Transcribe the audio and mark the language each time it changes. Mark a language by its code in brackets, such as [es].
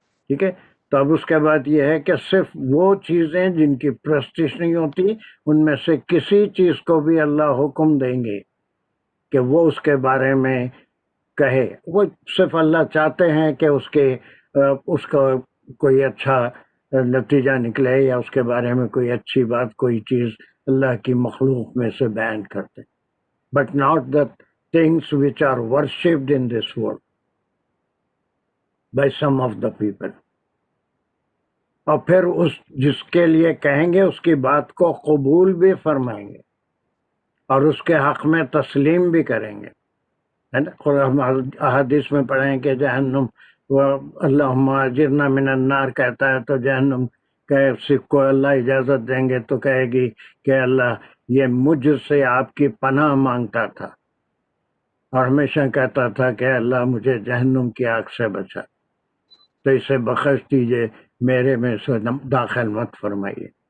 [ur] ٹھیک ہے. تو اب اس کے بعد یہ ہے کہ صرف وہ چیزیں جن کی پرستش نہیں ہوتی ان میں سے کسی چیز کو بھی اللہ حکم دیں گے کہ وہ اس کے بارے میں کہے. وہ صرف اللہ چاہتے ہیں کہ اس کا کوئی اچھا نتیجہ نکلے یا اس کے بارے میں کوئی اچھی بات، کوئی چیز اللہ کی مخلوق میں سے بیان کرتے. [en] But not the things which are worshipped in this world by some of the people. [ur] اور پھر اس جس کے لیے کہیں گے اس کی بات کو قبول بھی فرمائیں گے اور اس کے حق میں تسلیم بھی کریں گے. ہم احادیث میں پڑھیں کہ جہنم [ar] اللہم اجرنا من النار [ur] کہتا ہے تو جہنم کو اللہ اجازت دیں گے تو کہے گی کہ اللہ یہ مجھ سے آپ کی پناہ مانگتا تھا اور ہمیشہ کہتا تھا کہ اللہ مجھے جہنم کی آگ سے بچا، تو اسے بخش دیجئے، میرے میں سے داخل مت فرمائیے.